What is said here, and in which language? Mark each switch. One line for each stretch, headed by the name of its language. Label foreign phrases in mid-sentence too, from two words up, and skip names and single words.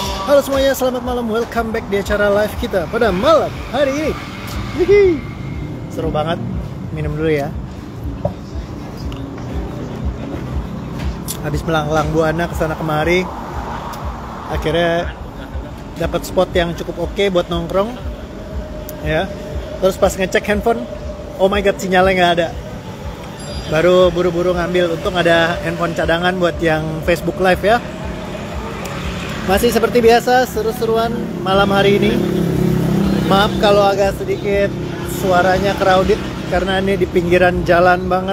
Indonesian: Halo semuanya, selamat malam. Welcome back di acara live kita pada malam hari ini. Hihi. Seru banget. Minum dulu ya. Habis melanglang buana kesana kemari, akhirnya dapat spot yang cukup oke buat nongkrong. Ya. Terus pas ngecek handphone,
English: oh my god,
Indonesian: sinyalnya nggak ada. Baru buru-buru ngambil. Untung ada handphone cadangan buat yang Facebook Live ya. Masih seperti biasa, seru-seruan malam hari ini. Maaf kalau agak sedikit suaranya crowded karena ini di pinggiran jalan banget.